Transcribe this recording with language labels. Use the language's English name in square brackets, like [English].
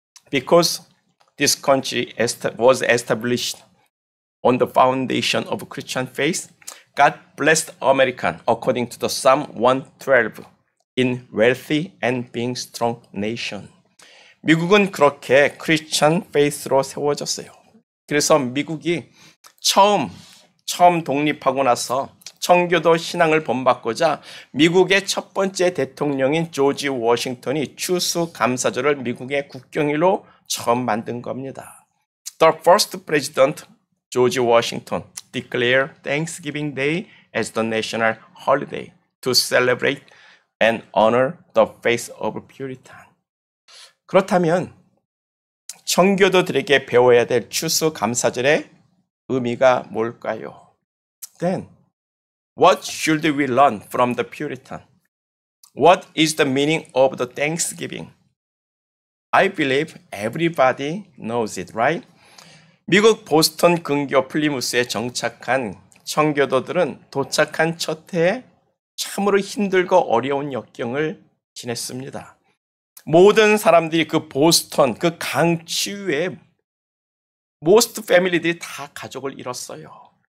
[English] Because this country was established on the foundation of Christian faith, God blessed America according to the Psalm 112 in wealthy and being strong nation. [Korean] 미국은 그렇게 크리스천 페이스로 세워졌어요. 그래서 미국이 처음 독립하고 나서 청교도 신앙을 본받고자 미국의 첫 번째 대통령인 조지 워싱턴이 추수감사절을 미국의 국경일로 처음 만든 겁니다. [English] The first president, George Washington, declared Thanksgiving Day as the national holiday to celebrate and honor the faith of Puritan. [Korean] 그렇다면 청교도들에게 배워야 될 추수감사절의 의미가 뭘까요? [English] Then, what should we learn from the Puritan? What is the meaning of the Thanksgiving? I believe everybody knows it, right? [Korean] 미국 보스턴 근교 플리무스에 정착한 청교도들은 도착한 첫 해에 참으로 힘들고 어려운 역경을 지냈습니다. 모든 사람들이 그 보스턴, 그 강치유에 [English] most [Korean] 패밀리들이 다 가족을 잃었어요.